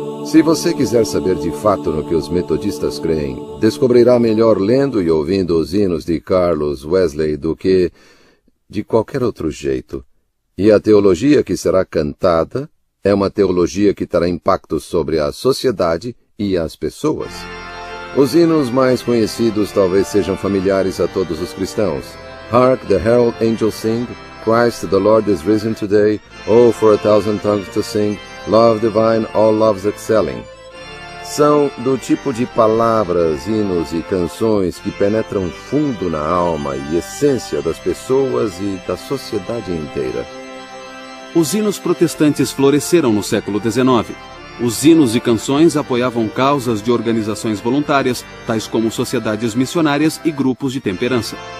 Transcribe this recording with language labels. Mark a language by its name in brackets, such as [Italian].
[Portuguese] Se você quiser saber de fato no que os metodistas creem, descobrirá melhor lendo e ouvindo os hinos de Carlos Wesley do que de qualquer outro jeito. E a teologia que será cantada é uma teologia que terá impacto sobre a sociedade e as pessoas. Os hinos mais conhecidos talvez sejam familiares a todos os cristãos. [English] Hark the herald angels sing, Christ the Lord is risen today, oh for a thousand tongues to sing, Love divine, all loves excelling. [Portuguese] São do tipo de palavras, hinos e canções que penetram fundo na alma e essência das pessoas e da sociedade inteira. Os hinos protestantes floresceram no século XIX. Os hinos e canções apoiavam causas de organizações voluntárias, tais como sociedades missionárias e grupos de temperança.